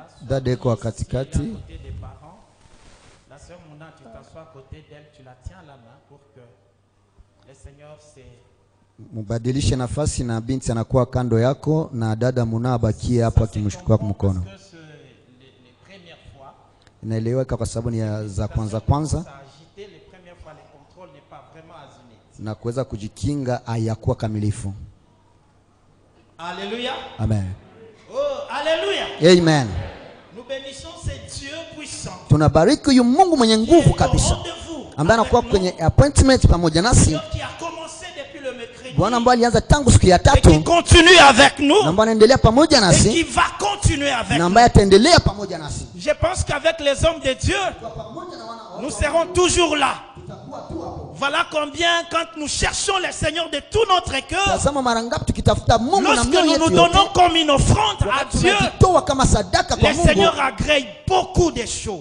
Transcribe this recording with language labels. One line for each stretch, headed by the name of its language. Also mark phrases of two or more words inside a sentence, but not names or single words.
Swahili: dada iko katikati.
French: à côté des parents. La sœur Mouna, tu t'assois à côté d'elle, tu la tiens à la main pour que le Seigneur se...
Swahili: Mubadilishe nafasi na binti anakuwa kando yako na dada Muna abakie hapo akimshukua mkono. Inaeleweka kwa sababu ni za kwanza na kuweza kujikinga hayakuwa kamilifu. Alléluia. Amen. Oh, alléluia. Amen.
French: Nous bénissons ce Dieu puissant.
Swahili: Tunabariki huyu Mungu mwenye nguvu kabisa ambaye anakuwa kwenye appointment pamoja nasi. Bwana ambaye alianza tangu siku ya tatu.
French: Qui continue avec nous.
Swahili: Na ambaye anaendelea pamoja nasi.
French: Et qui va continuer avec nous.
Swahili: Na ambaye ataendelea pamoja nasi.
French: Je pense qu'avec les hommes de Dieu, nous serons toujours là. Voilà combien quand nous cherchons le Seigneur de tout notre cœur, lorsque nous nous donnons comme une offrande à Dieu, le Seigneur agrée beaucoup de choses.